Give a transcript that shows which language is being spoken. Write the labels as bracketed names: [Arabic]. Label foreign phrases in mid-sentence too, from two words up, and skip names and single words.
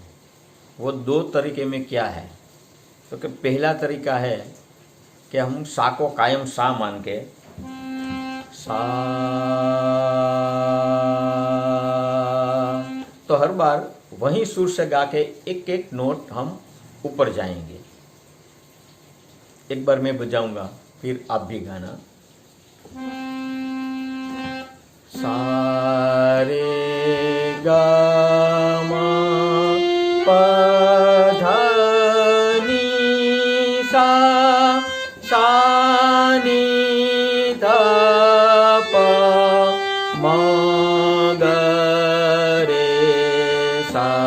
[Hindi] वो 2 तरीके में क्या है, तो कि पहला तरीका है कि हम सा को कायम सा मान के सा, तो हर बार वही सुर से गा के एक एक नोट हम ऊपर जाएंगे। एक बार मैं बजाऊंगा, फिर आप भी गाना। सा रे ग म प ध नि सा, सा नि ध प म ग रे सा।